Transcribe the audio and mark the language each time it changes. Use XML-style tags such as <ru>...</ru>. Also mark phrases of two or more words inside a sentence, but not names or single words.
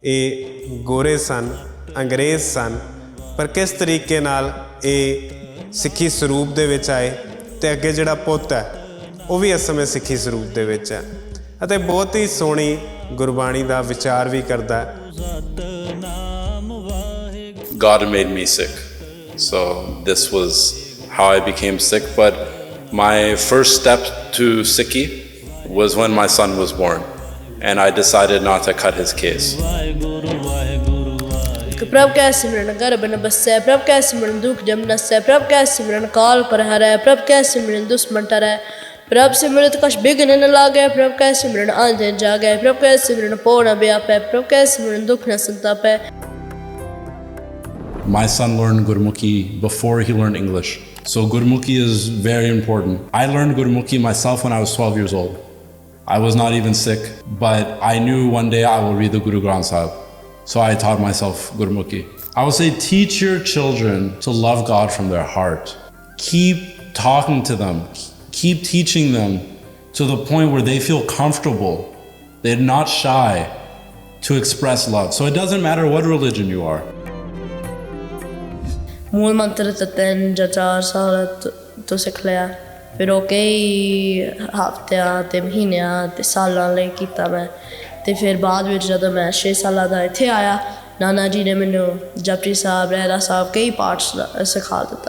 <pa>ਇਹ ਗੋਰੇ ਸਨ, ਅੰਗਰੇਜ਼ ਸਨ, ਪਰ ਕਿਸ ਤਰੀਕੇ ਨਾਲ ਇਹ सिੱਖੀ ਸਰੂਪ ਦੇ ਵਿੱਚ ਆਏ ਤੇ ਅੱਗੇ ਜਿਹੜਾ ਪੁੱਤ ਹੈ ਉਹ ਵੀ ਇਸ ਸਮੇਂ ਸਿੱਖੀ ਸਰੂਪ ਦੇ ਵਿੱਚ ਹੈ ਅਤੇ ਬਹੁਤ ਹੀ ਸੋਹਣੀ ਗੁਰਬਾਣੀ ਦਾ ਵਿਚਾਰ ਵੀ ਕਰਦਾ ਹੈ।</pa> <en>God made me sick, so this was how I became sick. But my first step to Siki was when my son was born, and I decided not to cut his case.</en> <hi>प्रभ कै सिमरन गर्भ न बसै, प्रभ कै सिमरन दुख जम नसै, प्रभ कै सिमरन काल पर हरै, प्रभ कै सिमरन दुश्मन टरै, प्रभ सिमरत कछ बिघ्न न लागै, प्रभ कै सिमरन आंधे जागै, प्रभ कै सिमरन पौ न व्यापै, प्रभ कै सिमरन दुख न संतापै।</hi> <en>My son learned Gurmukhi before he learned English, so Gurmukhi is very important. I learned Gurmukhi myself when I was 12 years old. I was not even sick, but I knew one day I will read the Guru Granth Sahib. So I taught myself Gurmukhi. I would say teach your children to love God from their heart. Keep talking to them. Keep teaching them to the point where they feel comfortable. They're not shy to express love. So it doesn't matter what religion you are.</en> <pa>ਮੂਲ ਮੰਤਰ ਤਾਂ 3 ਜਾਂ 4 ਸਾਲ ਤੋਂ ਸਿੱਖ ਲਿਆ, ਫਿਰ ਉਹ ਕਈ ਹਫ਼ਤਿਆਂ ਤੇ ਮਹੀਨਿਆਂ ਤੇ ਸਾਲਾਂ ਲਈ ਕੀਤਾ ਮੈਂ। ਤੇ ਫਿਰ ਬਾਅਦ ਵਿੱਚ ਜਦੋਂ ਮੈਂ 6 ਸਾਲਾਂ ਦਾ ਇੱਥੇ ਆਇਆ, ਨਾਨਾ ਜੀ ਨੇ ਮੈਨੂੰ ਜਪਜੀ ਸਾਹਿਬ, ਰਹਿਰਾ ਸਾਹਿਬ ਕਈ ਪਾਠ ਸਿਖਾ ਦਿੱਤਾ।</pa>